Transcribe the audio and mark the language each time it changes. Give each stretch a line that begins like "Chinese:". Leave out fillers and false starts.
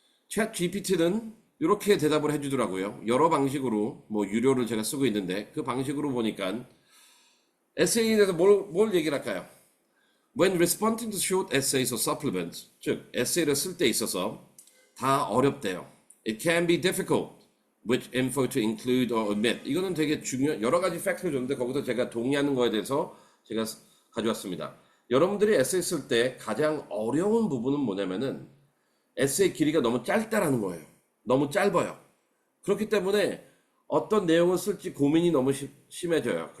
Korean: 챗 GPT는 이렇게 대답을 해주더라고요. 여러 방식으로, 뭐 유료를 제가 쓰고 있는데 그 방식으로 보니까 에세이에 대해서 뭘 얘기를 할까요? When responding to short essays or supplements, 즉 에세이를 쓸 때 있어서 다 어렵대요.
English: It can be difficult which info to include or omit.
Korean: 이거는 되게 중요한 여러 가지 팩트를 줬는데 거기서 제가 동의하는 거에 대해서 제가 가져왔습니다. 여러분들이 에세이 쓸 때 가장 어려운 부분은 뭐냐면은 에세이 길이가 너무 짧다라는 거예요. 너무 짧아요. 그렇기 때문에 어떤 내용을 쓸지 고민이 너무 심해져요.